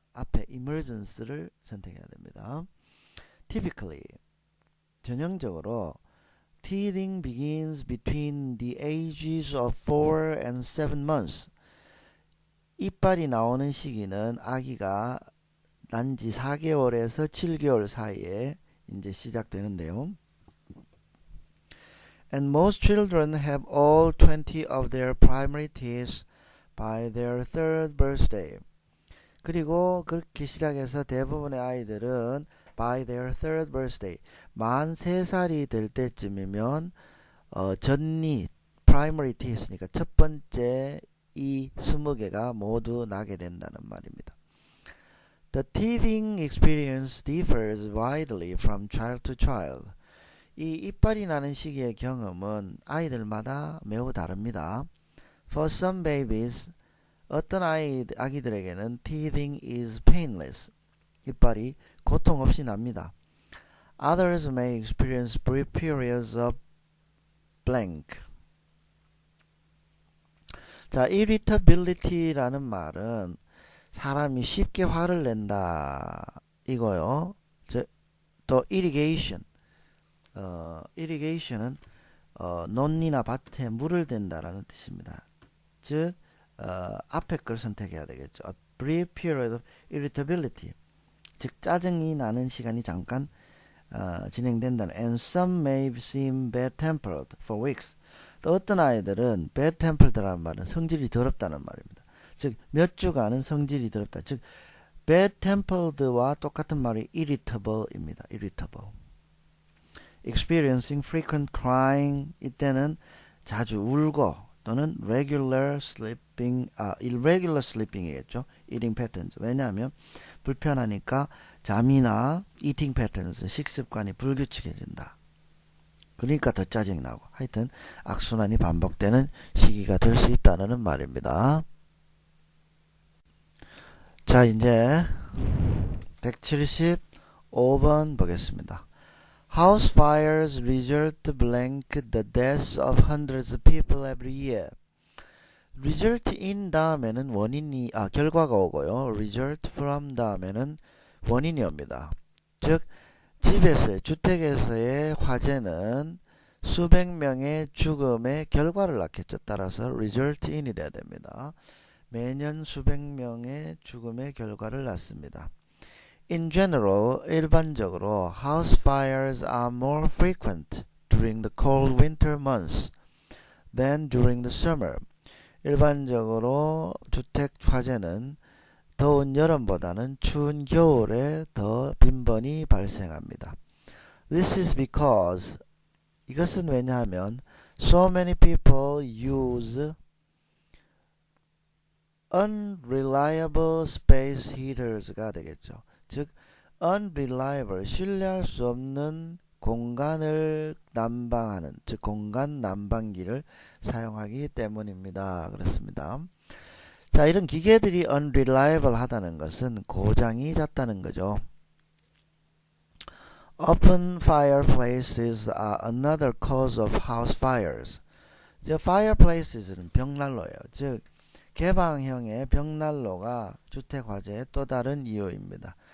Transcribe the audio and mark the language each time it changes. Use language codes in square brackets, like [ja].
[ko] 앞에 emergency를 선택해야 됩니다. [en] Typically, [ko] 전형적으로 [en] teething begins between the ages of 4 and 7 months. [ko] 이빨이 나오는 시기는 아기가 난 지 4개월에서 7개월 사이에 이제 시작되는데요. [en] And most children have all 20 of their primary teeth by their third birthday. [ko] 그리고 그렇게 시작해서 대부분의 아이들은 [en] by their third birthday, [ko] 만 3살이 될 때쯤이면 전니, primary teeth니까 첫 번째 이 20개가 모두 나게 된다는 말입니다. [en] The teething experience differs widely from child to child. [ko] 이 이빨이 나는 시기의 경험은 아이들마다 매우 다릅니다. [en] For some babies, [ko] 어떤 아기들에게는 [en] teething is painless. [ko] 이빨이 고통 없이 납니다. [en] Others may experience brief periods of blank. [ko] 자, irritability라는 말은 사람이 쉽게 화를 낸다 이거요. 또 irrigation. irrigation은 논이나 밭에 물을 댄다라는 뜻입니다. 즉 앞에 걸 선택해야 되겠죠. [en] A brief period of irritability. [ko] 즉 짜증이 나는 시간이 잠깐 진행된다는. [en] And some may seem bad-tempered for weeks. [ko] 또 어떤 아이들은 bad-tempered라는 말은 성질이 더럽다는 말입니다. 즉 몇 주간은 성질이 더럽다. 즉 bad-tempered와 똑같은 말이 irritable입니다. irritable. [en] Experiencing frequent crying, [ko] 이때는 자주 울고 또는 irregular sleeping이겠죠. [en] eating patterns. [ko] 왜냐하면 불편하니까 잠이나 eating patterns, 식습관이 불규칙해진다. 그러니까 더 짜증나고. 하여튼 악순환이 반복되는 시기가 될 수 있다는 말입니다. 자, 이제 175번 보겠습니다. [en] House fires result blank the deaths of hundreds of people every year. [ko] result in 다음에는 결과가 오고요. result from 다음에는 원인이 옵니다. 즉 주택에서의 화재는 수백 명의 죽음의 결과를 낳겠죠. 따라서 result in이 돼야 됩니다. 매년 수백 명의 죽음의 결과를 낳습니다. [en] In general, [ko] 일반적으로 [en] house fires are more frequent during the cold winter months than during the summer. [ko] 일반적으로 주택 화재는 더운 여름보다는 추운 겨울에 더 빈번히 발생합니다. This is because, 이것은 왜냐하면 so many people use unreliable space heaters가 되겠죠. 즉 unreliable, 신뢰할 수 없는 공간을 난방하는, 즉 공간 난방기를 사용하기 때문입니다. 그렇습니다. 자, 이런 기계들이 unreliable 하다는 것은 고장이 잦다는 거죠. [en] Open fireplaces are another cause of house fires. [ko] fireplaces는 벽난로예요. 즉 개방형의 벽난로가 주택 화재의 또 다른 이유입니다.